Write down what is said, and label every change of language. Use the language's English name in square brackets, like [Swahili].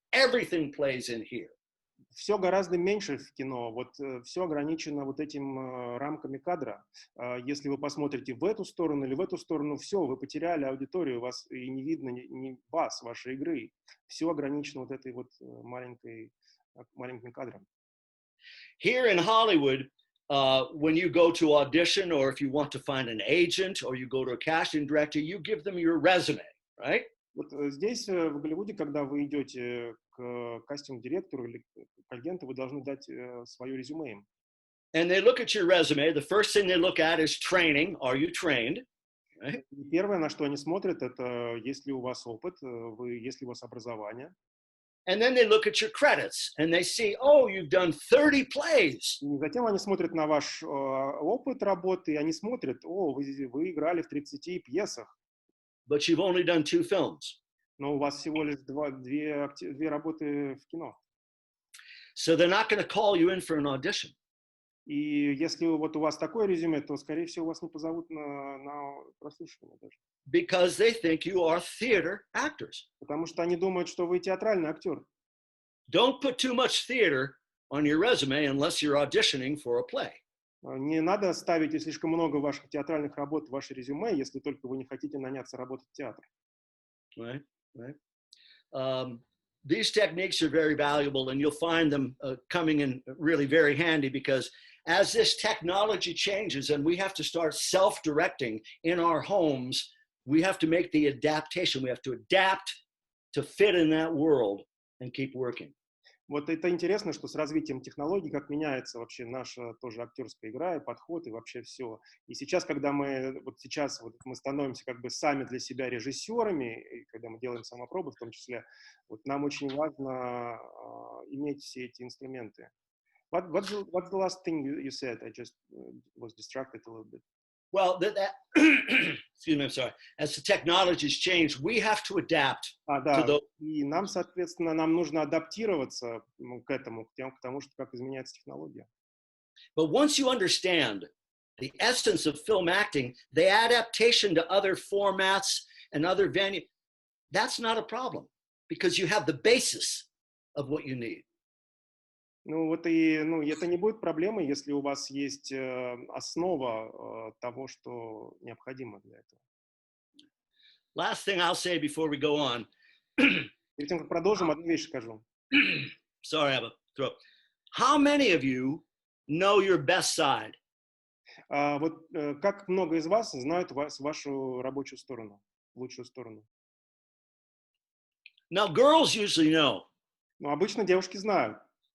[English] Everything plays in here. [Russian] Все гораздо меньше в кино. Вот все ограничено вот этим рамками кадра. Если вы посмотрите в эту сторону или в эту сторону, все, вы потеряли аудиторию, вас и не видно ни вас, вашей игры. Все ограничено вот этой вот маленьким кадром. [English] Here in Hollywood, when you go to audition, or if you want to find an agent, or you go to a casting director, you give them your resume, right? [Russian] Вот здесь, в Голливуде, когда вы идете к кастинг-директору или к агенту, вы должны дать свое резюме им. [English] And they look at your resume. The first thing they look at is training. Are you trained? Right? [Russian] Первое, на что они смотрят, это есть ли у вас опыт, есть ли у вас образование. [English] And then they look at your credits and they see, oh, you've done 30 plays. [Russian] И затем они смотрят на ваш опыт работы, и они смотрят, вы играли в 30 пьесах. [English] But you've only done 2 films. [Russian] Но у вас всего лишь две работы в кино. [English] So they're not going to call you in for an audition. [Russian] И если вот у вас такое резюме, то, скорее всего, вас не позовут на прослушивание даже. [English] Because they think you are theater actors. [Russian] Потому что они думают, что вы театральный актер. [English] Don't put too much theater on your resume unless you're auditioning for a play. [Russian] Не надо ставить слишком много ваших театральных работ в ваше резюме, если только вы не хотите наняться работать в театр. [English] Right, right. These techniques are very valuable, and you'll find them coming in really very handy, because as this technology changes and we have to start self-directing in our homes, we have to make the adaptation. We have to adapt to fit in that world and keep working. [Russian] Вот это интересно, что с развитием технологий, как меняется вообще наша тоже актерская игра и подход, и вообще все. И сейчас, когда мы становимся как бы сами для себя режиссерами, и когда мы делаем самопробы, в том числе, вот нам очень важно иметь все эти инструменты. [English] What's the last thing you said? I just was distracted a little bit. Well, excuse me, I'm sorry. As the technologies change, we have to adapt to those. [Russian] И нам, соответственно, нам нужно адаптироваться к этому, к тому, что как изменяется технология. [English] But once you understand the essence of film acting, the adaptation to other formats and other venues, that's not a problem, because you have the basis of what you need. [Russian] Это не будет проблемой, если у вас есть основа того, что необходимо для этого. [English] last thing I'll say before we go on. [Russian] Перед тем, как продолжим, одну вещь скажу. [English] Sorry, I have a throat. How many of you know your best side? [Russian] Вот как много из вас знают вашу рабочую сторону, лучшую сторону? [English] Now, girls usually know. [Russian] Ну, обычно девушки знают.